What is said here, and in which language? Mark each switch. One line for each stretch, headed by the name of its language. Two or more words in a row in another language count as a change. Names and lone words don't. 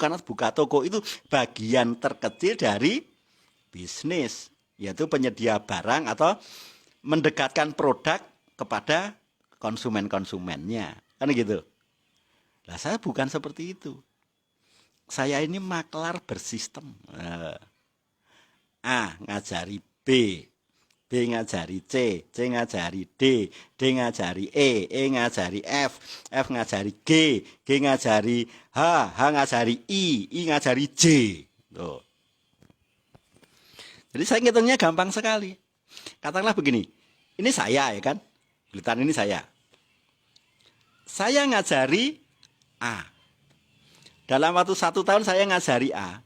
Indonesian: Karena buka toko itu bagian terkecil dari bisnis. Yaitu penyedia barang atau mendekatkan produk kepada konsumen-konsumennya. Kan gitu. Lah saya bukan seperti itu. Saya ini maklar bersistem. A ngajari B, B ngajari C, C ngajari D, D ngajari E ngajari F ngajari G, G ngajari H ngajari I ngajari J. Tuh. Jadi saya ngitungnya gampang sekali. Katakanlah begini, ini saya ya kan, Blitan ini saya. Saya ngajari A. Dalam waktu 1 tahun saya ngajari A.